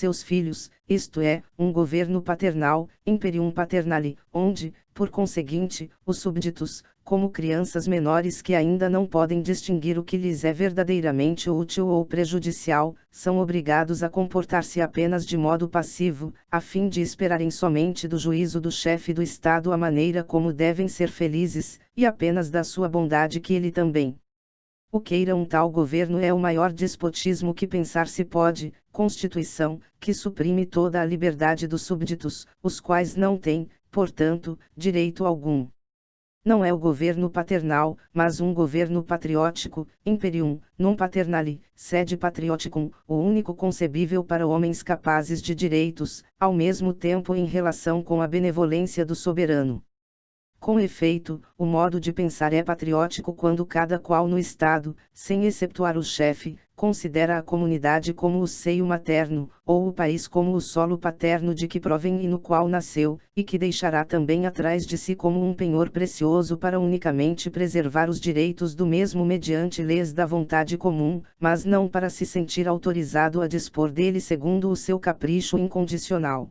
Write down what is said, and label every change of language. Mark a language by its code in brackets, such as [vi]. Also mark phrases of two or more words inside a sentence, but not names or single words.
[pt] seus filhos, isto é, um governo paternal, [la] imperium paternale, [pt] onde, por conseguinte, os súbditos, como crianças menores que ainda não podem distinguir o que lhes é verdadeiramente útil ou prejudicial, são obrigados a comportar-se apenas de modo passivo, a fim de esperarem somente do juízo do chefe do Estado a maneira como devem ser felizes, e apenas da sua bondade que ele também o queira. Um tal governo é o maior despotismo que pensar se pode, Constituição, que suprime toda a liberdade dos súbditos, os quais não têm, portanto, direito algum. Não é o governo paternal, mas um governo patriótico, [la] imperium, non paternale, sed patrioticum, [pt] o único concebível para homens capazes de direitos, ao mesmo tempo em relação com a benevolência do soberano. Com efeito, o modo de pensar é patriótico quando cada qual no Estado, sem exceptuar o chefe, considera a comunidade como o seio materno, ou o país como o solo paterno de que provém e no qual nasceu, e que deixará também atrás de si como um penhor precioso para unicamente preservar os direitos do mesmo mediante leis da vontade comum, mas não para se sentir autorizado a dispor dele segundo o seu capricho incondicional.